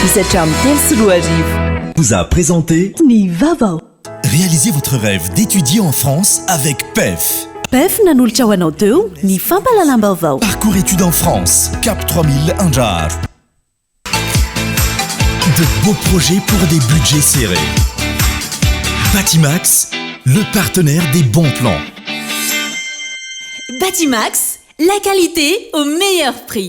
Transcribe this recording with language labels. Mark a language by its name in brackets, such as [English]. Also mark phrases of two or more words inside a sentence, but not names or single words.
[French] vous a présenté [Malagasy] Nivava. [French] Réalisez votre rêve d'étudier en France avec PEF. [Malagasy] PEF nanolotra ho anao teo ny fampalalam-baovao. [French] Parcours études en France, Cap 3000 Anjar. De beaux projets pour des budgets serrés. Batimax, le partenaire des bons plans. Batimax, la qualité au meilleur prix.